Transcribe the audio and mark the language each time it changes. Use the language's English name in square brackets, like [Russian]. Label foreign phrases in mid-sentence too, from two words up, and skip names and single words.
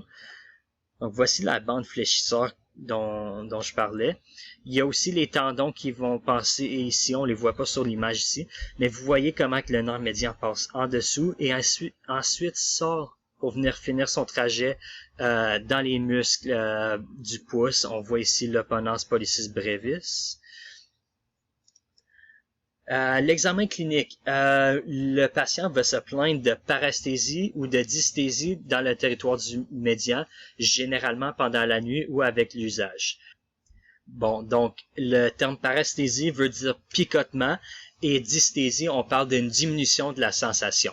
[French] Donc, voici la bande fléchisseur dont je parlais. Il y a aussi les tendons qui vont passer ici, on les voit pas sur l'image ici, mais vous voyez comment que le nerf médian passe en dessous et ensuite sort pour venir finir son trajet dans les muscles du pouce. On voit ici l'opponens pollicis brevis. L'examen clinique. Le patient va se plaindre de paresthésie ou de dysthésie dans le territoire du médian, généralement pendant la nuit ou avec l'usage. Bon, donc le terme paresthésie veut dire picotement et dysthésie, on parle d'une diminution de la sensation.